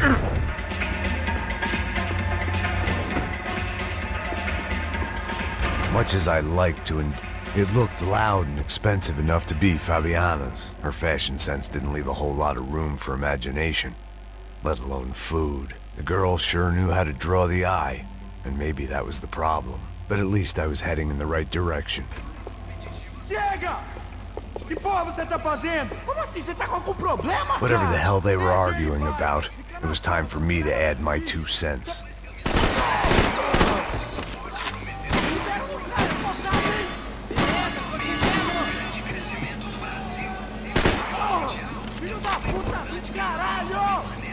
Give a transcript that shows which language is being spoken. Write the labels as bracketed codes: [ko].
[en] Much as I'd like to, and it looked loud and expensive enough to be Fabiana's. Her fashion sense didn't leave a whole lot of room for imagination, let alone food. The girl sure knew how to draw the eye, and maybe that was the problem. But at least I was heading in the right direction. [pt] Chega! Que porra você tá fazendo? Como assim? Você tá com algum problema, [en] Whatever the hell they were arguing about, it was time for me to add my 2 cents. [pt] Filho da puta do caralho!